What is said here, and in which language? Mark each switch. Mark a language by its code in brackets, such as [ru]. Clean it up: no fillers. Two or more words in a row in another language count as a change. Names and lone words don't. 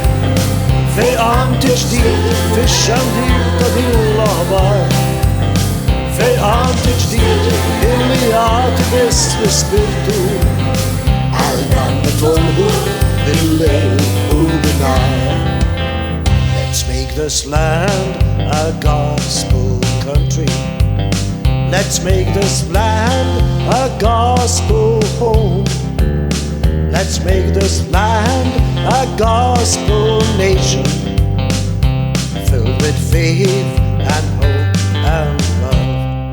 [mt] Fejqan ġdid fix-xandir ta' din l-aħbar. Fejqan ġdid illi jagħti biss l-Ispirtu għal dan nitolbu bil-lejl u bin-nar. [en] Let's make this land a gospel country. Let's make this land a gospel home. Let's make this land a gospel nation, filled with faith and hope and love.